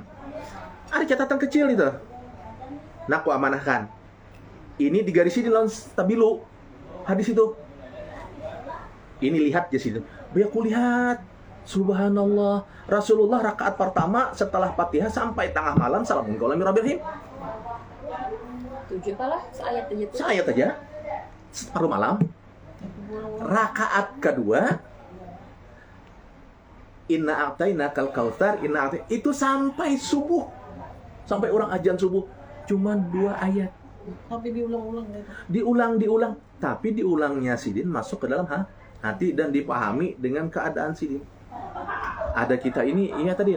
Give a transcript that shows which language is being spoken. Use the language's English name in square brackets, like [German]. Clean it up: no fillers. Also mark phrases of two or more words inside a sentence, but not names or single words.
[Indonesian] Ada catatan kecil itu. Nah, aku amanahkan. Ini digarisin di lawan stabilu. Hadis itu. Ini lihat di sini. Biar aku lihat. Subhanallah. Rasulullah rakaat pertama setelah Fatihah sampai tengah malam [Arabic] salamun kaulam mir rabbir rahim. [Indonesian] 7 kalah seayat aja tuh. Seayat aja. Separuh malam. Rakaat kedua, [Arabic] inna a'taina kal kautsar, [Indonesian] itu sampai subuh. Sampai orang ajan subuh. Cuman 2 ayat. Tapi diulang-ulang gitu. Diulang. Tapi diulangnya sidin masuk ke dalam hati dan dipahami dengan keadaan sidin. Ada kita ini, iya tadi.